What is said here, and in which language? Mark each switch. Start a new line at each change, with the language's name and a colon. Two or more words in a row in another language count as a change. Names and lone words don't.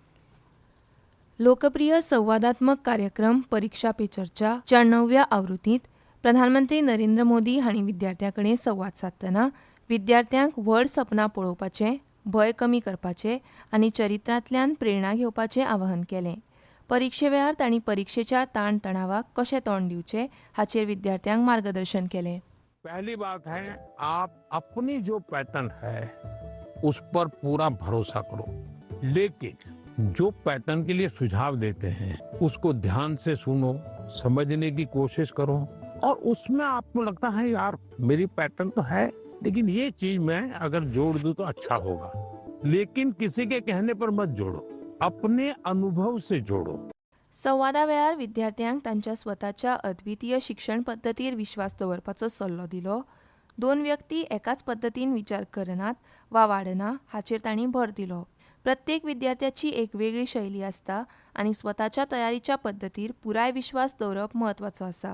Konkani: लोकप्रिय संवादात्मक कार्यक्रम परीक्षा पे चर्चा च्या 9व्या आवृत्तींत प्रधानमंत्री नरेंद्र मोदी हांणी विद्यार्थ्यां कडेन संवाद सादतना विद्यार्थ्यांक व्हड सपनां पळोवपाचें, भंय कमी करपाचें आनी चरित्रांतल्यान प्रेरणा घेवपाचें आवाहन केलें. परीक्षे वेळार तांणी परीक्षेच्या ताण तणावाक कशें तोंड दिवचें हाचेर विद्यार्थ्यांक मार्गदर्शन केलें.
Hindi: पहली बात है, आप अपनी जो पैटर्न है उस पर पूरा भरोसा करो, लेकिन जो पैटर्न के लिए सुझाव देते हैं उसको ध्यान से सुनो, समझने की कोशिश करो और उसमें आपको लगता है यार मेरी पैटर्न तो है लेकिन ये चीज मैं अगर जोड़ दूं तो अच्छा होगा, लेकिन किसी के कहने पर मत जोड़ो, अपने अनुभव से जोड़ो.
Konkani: संवादा वेळार विद्यार्थ्यांक तांच्या स्वताच्या अद्वितीय शिक्षण पद्दतीर विश्वास दवरपाचो सल्लो दिलो. 2 व्यक्ती एकाच पद्दतीन विचार करनात वा वाडना हाचेर तांणी भर दिलो. प्रत्येक विद्यार्थ्याची एक वेगळी शैली आसता आनी स्वताच्या तयारीच्या पद्दतीर पुराय विश्वास दवरप म्हत्वाचो आसा.